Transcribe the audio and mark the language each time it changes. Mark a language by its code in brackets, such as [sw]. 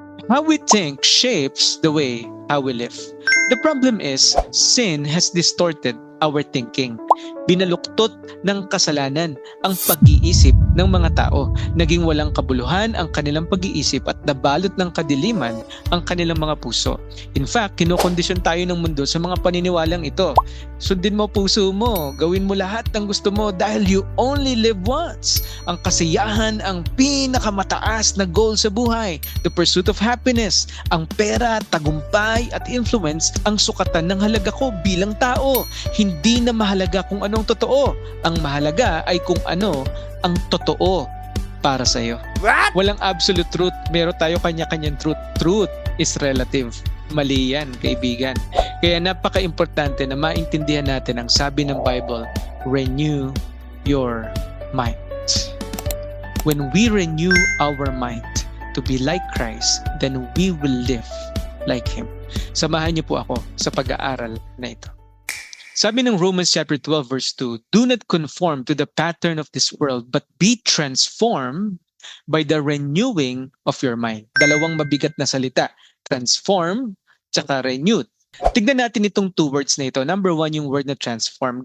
[en] How we think shapes the way how we live. The problem is, sin has distorted our thinking. [tl] Binaluktot ng kasalanan ang pag-iisip ng mga tao. Naging walang kabuluhan ang kanilang pag-iisip at nabalot ng kadiliman ang kanilang mga puso. [en] In fact, [tl] kinokondisyon tayo ng mundo sa mga paniniwalang ito. Sundin mo puso mo, gawin mo lahat ng gusto mo dahil [en] you only live once. [tl] Ang kasiyahan ang pinakamataas na goal sa buhay. [en] The pursuit of happiness, [tl] ang pera, tagumpay at influence ang sukatan ng halaga ko bilang tao. Hindi na mahalaga kung anong totoo. Ang mahalaga ay kung ano ang totoo para sa iyo. [en] What? [tl] Walang absolute truth. Meron tayo kanya-kanyang truth. [en] Truth is relative. [tl] Mali yan, kaibigan. Kaya napaka-importante na maintindihan natin ang sabi ng Bible, [en] renew your mind. When we renew our mind to be like Christ, then we will live like Him. [tl] Samahan niyo po ako sa pag-aaral na ito. Sabi ng [en] Romans chapter 12 verse 2, do not conform to the pattern of this world, but be transformed by the renewing of your mind. [tl] Dalawang mabigat na salita, transform, tsaka renewed. Tignan natin itong two words na ito. Number one, yung word na transform.